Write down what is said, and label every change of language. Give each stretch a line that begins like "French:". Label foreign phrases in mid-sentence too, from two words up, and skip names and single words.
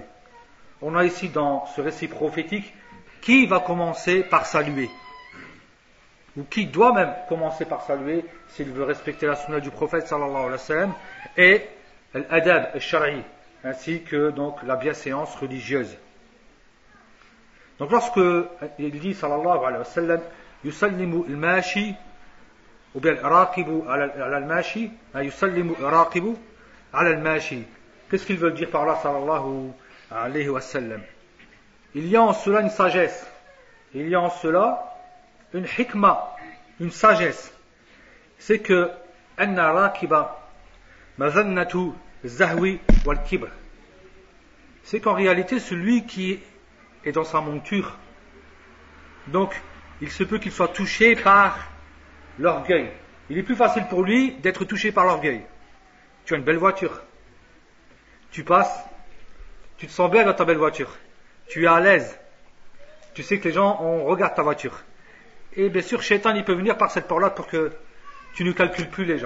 French: On a ici dans ce récit prophétique qui va commencer par saluer, ou qui doit même commencer par saluer s'il veut respecter la sunna du prophète
Arabic: صلى الله عليه وسلم,
French: et l'
Arabic: أدب الشرعي,
French: ainsi que donc la bienséance religieuse. Donc lorsque il dit
Arabic: صلى الله عليه وسلم يسلم الماشي
French: ou bien
Arabic: الراكب على الماشي يسلم الراكب على الماشي,
French: qu'est-ce qu'il veut dire par là
Arabic: صلى الله عليه وسلم?
French: Il y a en cela une sagesse, il y a en cela une hikma, une sagesse. C'est que
Arabic: أن راكبا مظنة زهو والكبر,
French: c'est qu'en réalité celui qui est dans sa monture, donc il se peut qu'il soit touché par l'orgueil. Il est plus facile pour lui d'être touché par l'orgueil. Tu as une belle voiture, tu passes, tu te sens bien dans ta belle voiture, tu es à l'aise, tu sais que les gens regardent ta voiture, et bien sûr Shaitan il peut venir par cette porte-là pour que tu ne calcules plus les gens.